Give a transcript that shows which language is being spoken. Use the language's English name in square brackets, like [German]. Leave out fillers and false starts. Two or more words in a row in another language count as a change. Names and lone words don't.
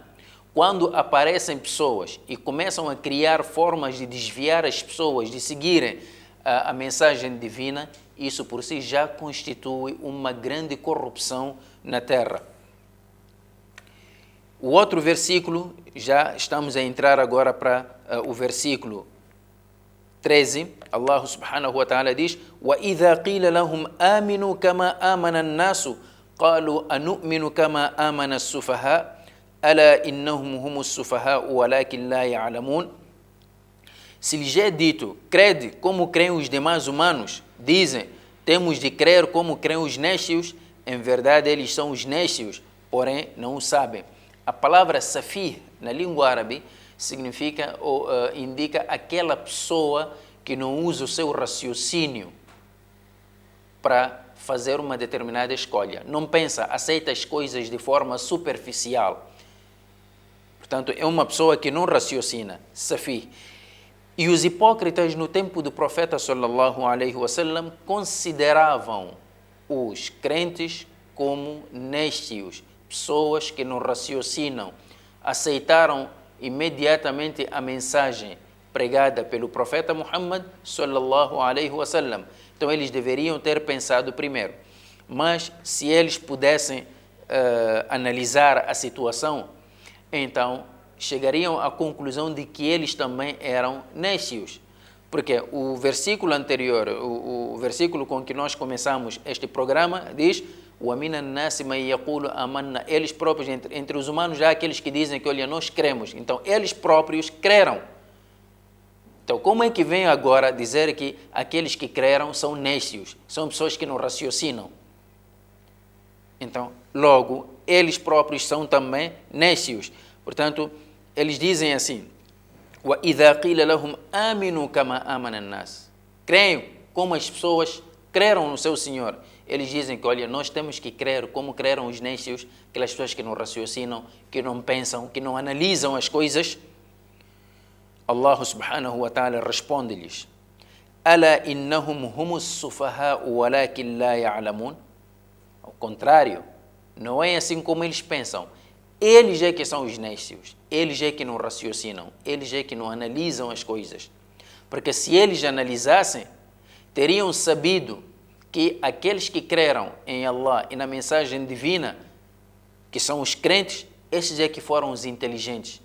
[Portuguese] Quando aparecem pessoas e começam a criar formas de desviar as pessoas de seguirem a mensagem divina, isso por si já constitui uma grande corrupção na terra. O outro versículo, já estamos a entrar agora para o versículo 13, [Arabic] الله سبحانه وتعالى diz: وَإِذَا قِيلَ لَهُمْ آمِنُوا كَمَا آمَنَ النَّاسُ قالوا أنؤمن كما آمن السفهاء ألا إنهم هم السفهاء ولكن لا يعلمون. [Portuguese] Se lhes é dito, crede como creem os demais humanos, dizem, temos de crer como creem os néscios, em verdade eles são os néscios, porém não o sabem. A palavra safih, na língua árabe, significa ou indica aquela pessoa que não usa o seu raciocínio para fazer uma determinada escolha. Não pensa, aceita as coisas de forma superficial. Portanto, é uma pessoa que não raciocina, safi. E os hipócritas no tempo do profeta [Arabic] صلى الله عليه وسلم [Portuguese] consideravam os crentes como néstios, pessoas que não raciocinam, aceitaram imediatamente a mensagem pregada pelo profeta Muhammad [Arabic] صلى الله عليه وسلم. [Portuguese] Então eles deveriam ter pensado primeiro. Mas se eles pudessem analisar a situação, então chegariam à conclusão de que eles também eram nécios. Porque o versículo anterior, o versículo com que nós começamos este programa, diz: [Arabic] وَمِنَ النَّاسِ مَنْ يَقُولُ آمَنَّا. [Portuguese] Eles próprios, entre os humanos, já há aqueles que dizem que, olha, nós cremos. Então, eles próprios creram. Então, como é que vem agora dizer que aqueles que creram são nécios, são pessoas que não raciocinam? Então, logo, eles próprios são também nécios. Portanto, eles dizem assim: [Arabic] وَإِذَا قِيلَ لَهُمْ آمِنُوا كَمَا آمَنَ النَّاسِ. [Portuguese] Creem como as pessoas creram no seu Senhor. Eles dizem que, olha, nós temos que crer como creram os nécios, aquelas pessoas que não raciocinam, que não pensam, que não analisam as coisas. [Arabic] الله سبحانه وتعالى [Portuguese] responde-lhes: [Arabic] أَلَا إِنَّهُمْ هُمُ السُّفَهَاءُ وَلَكِنْ لَا يَعْلَمُونَ. [Portuguese] Ao contrário, não é assim como eles pensam. Eles é que são os nécios, eles é que não raciocinam, eles é que não analisam as coisas. Porque se eles analisassem, teriam sabido que aqueles que creram em Allah e na mensagem divina, que são os crentes, esses é que foram os inteligentes.